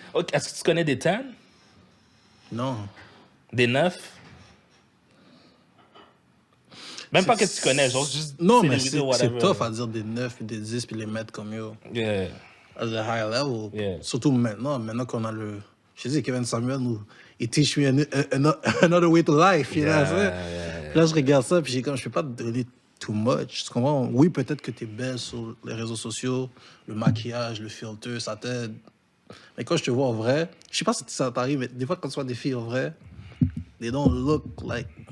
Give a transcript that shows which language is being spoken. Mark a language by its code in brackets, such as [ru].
[fr] Okay, est-ce que tu connais des 10? Non. Des 9? Même pas que tu connais, genre juste... Non, mais célébrité ou c'est [en] whatever. [fr] tough à dire des 9 et des 10 puis les mettre comme yo. [en] Yeah. At a high level. Yeah. [fr] Surtout maintenant qu'on a le... Je dis, [en] Kevin Samuel, il teach me another way to life, you know what I'm saying? [fr] Là, je regarde ça, puis j'ai comme, je peux pas te donner [en] too much. [fr] Tu comprends? Oui, peut-être que t'es belle sur les réseaux sociaux, le maquillage, le filtre, ça t'aide. Mais quand je te vois en vrai, je sais pas si ça t'arrive, mais des fois, quand tu vois des filles en vrai, [en] they don't look like...